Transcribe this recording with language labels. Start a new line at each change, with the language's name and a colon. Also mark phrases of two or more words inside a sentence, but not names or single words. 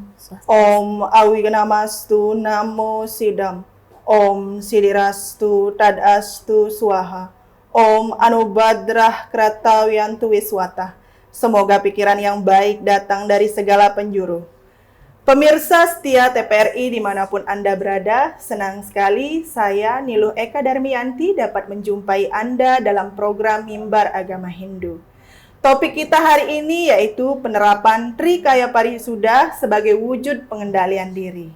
Sanskrit: ॐ अविगनमस्तु नमो सिदम्. ॐ सिदिरस्तु तदस्तु स्वाहा. ॐ अनुभद्रः क्रतवियन्तु विस्वत.
Indonesian: Semoga pikiran yang baik datang dari segala penjuru. Pemirsa setia TPRI dimanapun Anda berada, senang sekali saya Niluh Eka Darmianti dapat menjumpai Anda dalam program Mimbar Agama Hindu. Topik kita hari ini yaitu penerapan Trikaya Parisuda sebagai wujud pengendalian diri.